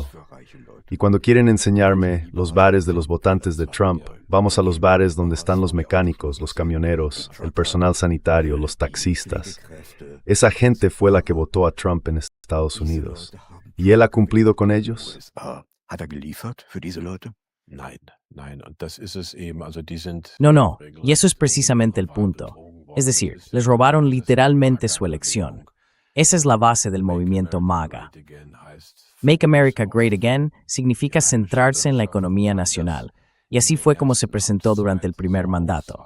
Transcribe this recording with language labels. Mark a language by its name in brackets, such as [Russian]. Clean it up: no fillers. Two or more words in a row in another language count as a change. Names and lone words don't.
[Spanish] Y cuando quieren enseñarme los bares de los votantes de Trump, vamos a los bares donde están los mecánicos, los camioneros, el personal sanitario, los taxistas. Esa gente fue la que votó a Trump en Estados Unidos. ¿Y él ha cumplido con ellos? [German] Hat geliefert für diese Leute? [Spanish] No, y eso es precisamente el punto. Es decir, les robaron literalmente su elección. Esa es la base del movimiento MAGA. [English] Make America Great Again [Spanish] significa centrarse en la economía nacional, y así fue como se presentó durante el primer mandato.